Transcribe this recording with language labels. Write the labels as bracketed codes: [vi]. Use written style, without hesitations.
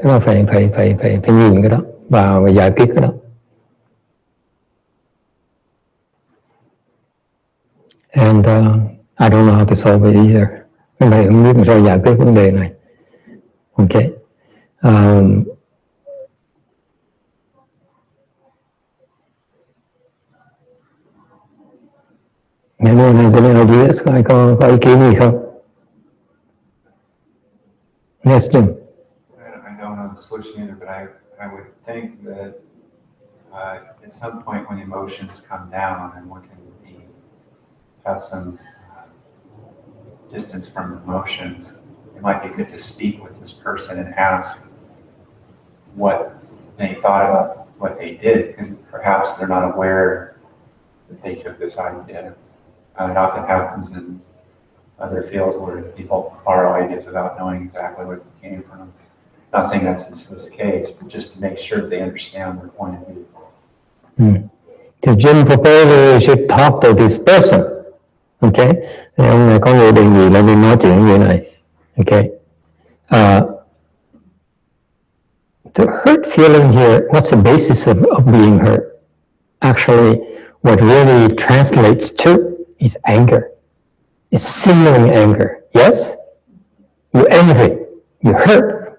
[vi] Nó phải nhìn cái đó và giải quyết cái đó. [en] And I don't know how to solve it either. [vi] Mình không biết làm sao giải quyết vấn đề này. [en] Okay. Anyone has any ideas? [vi] Có ý kiến gì không? [en] Yes, Jim. I don't know the solution either, but I would think that at some point when emotions come down and one can have some distance from emotions, it might be good to speak with this person and ask what they thought about what they did, because perhaps they're not aware that they took this idea. It often happens in other fields where people borrow ideas without knowing exactly where they came from. Not saying that's this case, but just to make sure they understand their point of view. So Jim proposed we should talk to this person. [vi] Ok, thì ông này có dự định gì là đi nói chuyện như này. [en] Ok. The hurt feeling here, what's the basis of being hurt? Actually, what really translates to is anger. It's simmering anger. Yes? You're angry. You're hurt.